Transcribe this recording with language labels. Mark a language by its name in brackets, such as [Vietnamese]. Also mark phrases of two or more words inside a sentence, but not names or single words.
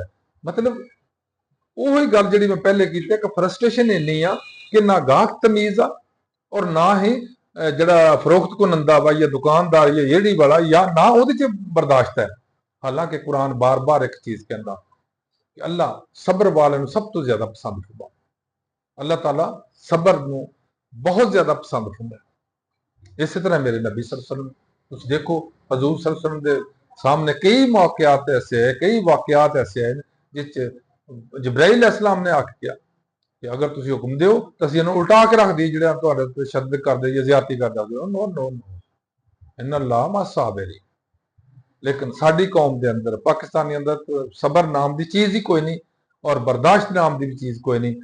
[Punjabi] ਮਤਲਬ ਉਹੀ ਗੱਲ ਜਿਹੜੀ ਮੈਂ ਪਹਿਲੇ ਕੀਤੀ ਕਿ ਫਰਸਟ੍ਰੇਸ਼ਨ ਇੰਨੀ ਆ ਕਿ ਨਾ ਗਾਹਕ ਤਮੀਜ਼ ਆ, ਔਰ ਨਾ ਹੀ ਜਿਹੜਾ ਫਰੋਖਤ ਕੁਨੰਦਾ ਵਾ ਜਾਂ ਦੁਕਾਨਦਾਰ ਜਾਂ ਰੇਹੜੀ ਵਾਲਾ ਜਾਂ ਨਾ ਉਹਦੇ 'ਚ ਬਰਦਾਸ਼ਤ ਹੈ। ਹਾਲਾਂਕਿ ਕੁਰਾਨ ਬਾਰ-ਬਾਰ ਇੱਕ ਚੀਜ਼ ਕਹਿੰਦਾ ਕਿ ਅੱਲਾਹ ਸਬਰ ਵਾਲੇ ਨੂੰ ਸਭ ਤੋਂ ਜ਼ਿਆਦਾ ਪਸੰਦ ਕਰਦਾ। ਅੱਲਾਹ ਤਾਲਾ ਸਬਰ ਨੂੰ ਬਹੁਤ ਜ਼ਿਆਦਾ ਪਸੰਦ ਕਰਦਾ। ਇਸੇ ਤਰ੍ਹਾਂ ਮੇਰੇ ਨਬੀ [Arabic] صلى الله عليه وسلم, [Punjabi] ਤੁਸੀਂ ਦੇਖੋ ਹਜ਼ੂਰ [Arabic] صلى الله عليه وسلم [Punjabi] ਦੇ ਸਾਹਮਣੇ ਕਈ ਮੌਕਿਆਤ ਐਸੇ ਹੈ, ਕਈ ਵਾਕਿਆਤ ਐਸੇ ਹੈ ਜਿਸ 'ਚ ਜਿਬਰਾਈਲ अलैहिस्सलाम ਨੇ ਆਖ ਕਿਹਾ ਕਿ ਅਗਰ ਤੁਸੀਂ ਹੁਕਮ ਦਿਓ ਤਾਂ ਅਸੀਂ ਇਹਨੂੰ ਉਲਟਾ ਕੇ ਰੱਖ ਦਈਏ, ਜਿਹੜਾ ਤੁਹਾਡੇ ਤੇ ਸ਼ੱਦ ਕਰਦੇ ਜਾਂ ਜ਼ਿਆਦਤੀ ਕਰਦਾ। [English] no no no, [Arabic] إن الله مع الصابرين. [Punjabi] ਲੇਕਿਨ ਸਾਡੀ ਕੌਮ ਦੇ ਅੰਦਰ, ਪਾਕਿਸਤਾਨੀ ਅੰਦਰ ਸਬਰ ਨਾਮ ਦੀ ਚੀਜ਼ ਹੀ ਕੋਈ ਨਹੀਂ, ਔਰ ਬਰਦਾਸ਼ਤ ਨਾਮ ਦੀ ਵੀ ਚੀਜ਼ ਕੋਈ ਨਹੀਂ।